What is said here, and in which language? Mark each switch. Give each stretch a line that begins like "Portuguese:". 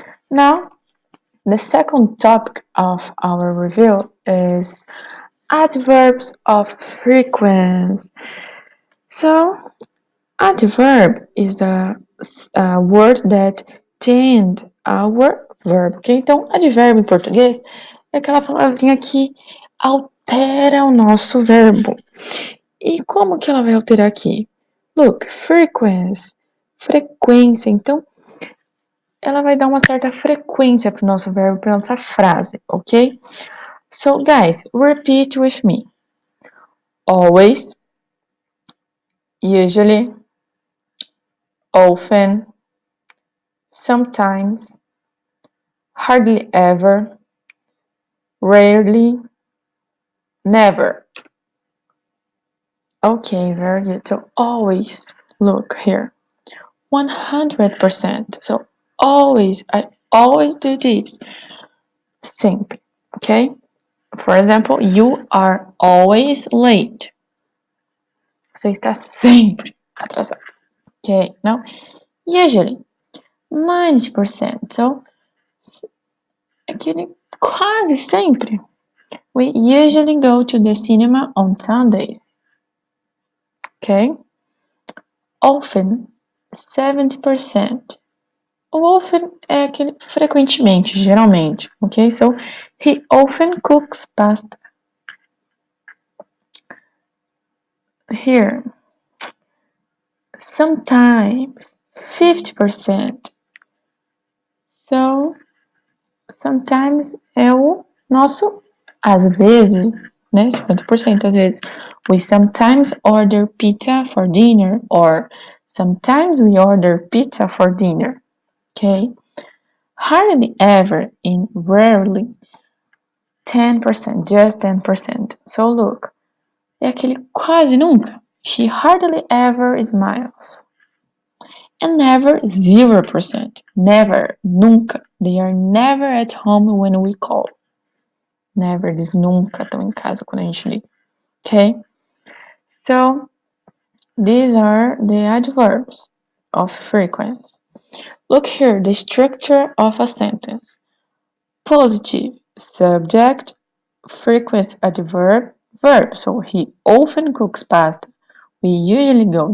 English: Now, the second topic of our review is adverbs of frequency. So, adverb is the word that tend our verb. Ok?
Portuguese: Então, advérbio em português é aquela palavrinha que altera o nosso verbo. E como que ela vai alterar aqui?
English: Look, frequency,
Portuguese: frequência. Então, ela vai dar uma certa frequência para o nosso verbo, para nossa frase, ok?
English: So, guys, repeat with me. Always, usually, often, sometimes, hardly ever, rarely, never. Okay, very good. So always, look here, 100%. So always, I always do this. Sempre, okay? For example, you are always late.
Portuguese: Você está sempre atrasado.
English: Okay, now, usually, 90%.
Portuguese: So, aquele quase sempre.
English: We usually go to the cinema on Sundays. Okay? Often, 70%.
Portuguese: O often é aquele frequentemente, geralmente.
English: Ok? So, he often cooks pasta. Here, sometimes 50%.
Portuguese: So, sometimes é o nosso às vezes, né? 50% às vezes.
English: We sometimes order pizza for dinner or sometimes we order pizza for dinner. Okay? Hardly ever and rarely 10%, just 10%. So look,
Portuguese: é aquele quase nunca.
English: She hardly ever smiles. And never 0%. Never, nunca. They are never at home when we call.
Portuguese: Never, eles nunca estão em casa quando a gente liga.
English: Okay? So, these are the adverbs of frequency. Look here, the structure of a sentence. Positive, subject, frequency adverb, verb. So, he often cooks pasta. We usually go.